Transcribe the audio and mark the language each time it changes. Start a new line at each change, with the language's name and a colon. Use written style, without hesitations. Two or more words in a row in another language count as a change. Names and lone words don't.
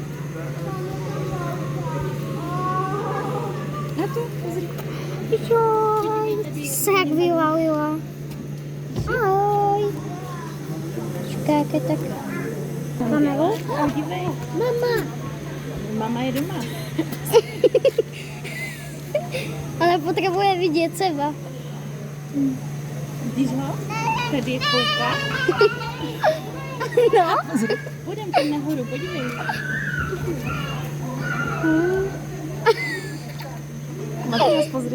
Slovak: A tu, pozri. Joj, sa jak vyvalila.
Czech: Ahoj. Čekáke tak. Kameru? Dívej. Mama. Mama je doma. Ale potřebuje vidět seba. Vidíš ho? Tady kouká. No. Půjdem tam nahoru, podívej.
Slovak: Matias, pozri.